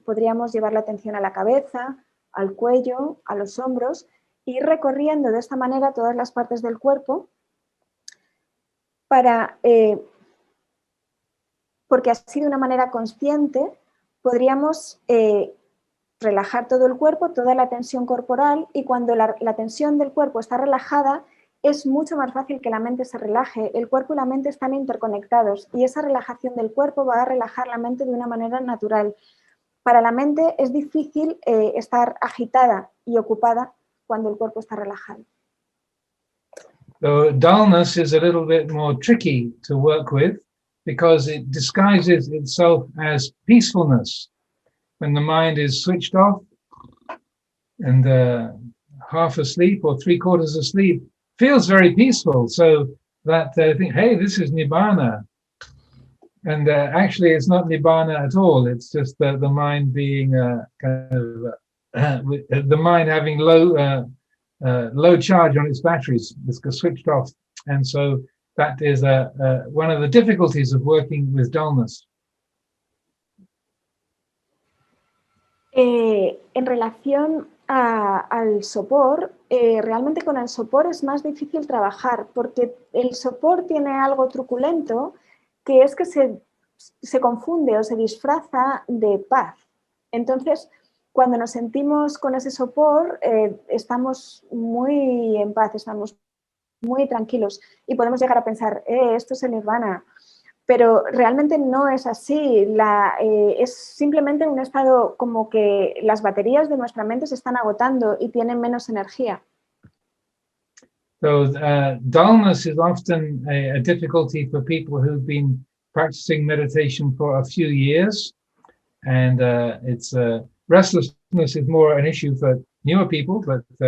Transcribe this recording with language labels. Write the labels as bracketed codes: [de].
[es] Podríamos llevar la atención a la cabeza, al cuello, a los hombros, y ir recorriendo de esta manera todas las partes del cuerpo porque así de una manera consciente podríamos relajar todo el cuerpo, toda la tensión corporal, y cuando la tensión del cuerpo está relajada es mucho más fácil que la mente se relaje. El cuerpo y la mente están interconectados y esa relajación del cuerpo va a relajar la mente de una manera natural. Para la mente es difícil estar agitada y ocupada cuando el cuerpo está relajado. [en] So dullness is a little bit more tricky to work with because it disguises itself as peacefulness. When the mind is switched off and half asleep or 3/4 asleep, feels very peaceful. So that they think, hey, this is Nibbana. And actually, it's not Nibbana at all. It's just the mind being the mind having low charge on its batteries. It's switched off. And so that is one of the difficulties of working with dullness. [es] En relación al sopor, realmente con el sopor es más difícil trabajar porque el sopor tiene algo truculento que es que se confunde o se disfraza de paz. Entonces, cuando nos sentimos con ese sopor, estamos muy en paz, estamos muy tranquilos y podemos llegar a pensar, esto es el nirvana. Pero realmente no es así, es simplemente un estado como que las baterías de nuestra mente se están agotando y tienen menos energía. [en] So dullness is often a difficulty for people who've been practicing meditation for a few years, and restlessness is more an issue for newer people, but